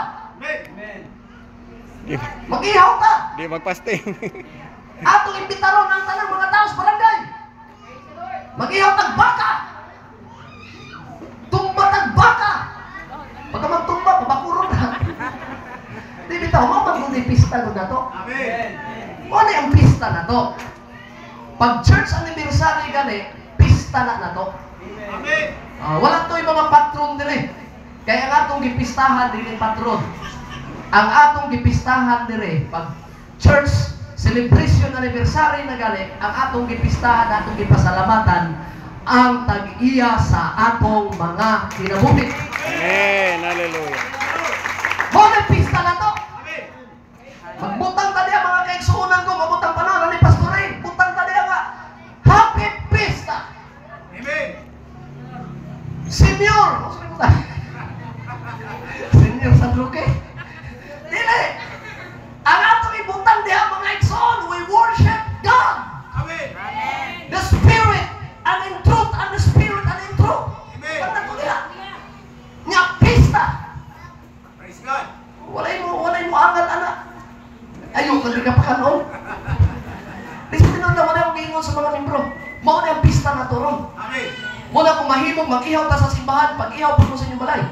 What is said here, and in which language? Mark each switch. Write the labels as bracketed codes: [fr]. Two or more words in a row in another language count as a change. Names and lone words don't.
[ceb] Amen. Mag-ihaw ta. Di mag-fasting. Atong imbitaron ang tanang mga tao sa barangay. Mag-ihaw tagbaka. Tumba tagbaka. Pagka magtumba, pabakurong na. Di bitaw mo magkundi pista ko na to. Amen. Ano yung pista na to? Pag [en] church anniversary [ceb] gani, pista na to. Amen. Wala to yung mga patron dire. Kaya ang atong gipistahan dire patron. Ang atong gipistahan dire pag [en] church celebration anniversary [ceb] na gani, ang atong gipistahan, atong gipasalamatan ang tag-iya sa atong mga kinabuhi. Amen. Hallelujah. Mo na pista na to. Amen. Magbutang tadi ang mga kaigsuunan ko, mabutang panahon ni Pastor Ray. Butang tadi ang Happy Pista. Amen. Senior. Senior sa Luque. Dili. Ang atong ibutang diha mga igsoon, [en] we worship God. [ceb] Amen. [en] The Spirit and in truth and the Spirit and in truth. [ceb] Amen. Kanta ko diha. Nga pista. [en] Praise God. [ceb] Walay mo angal anak. Ayaw ka di ka pa kanon. Listen na wala akong giingon sa mga membro. Mao na ang pista na turon. Amen. Wala kong mahimong mag-ihaw ta sa simbahan, pag-ihaw po sa inyong balay.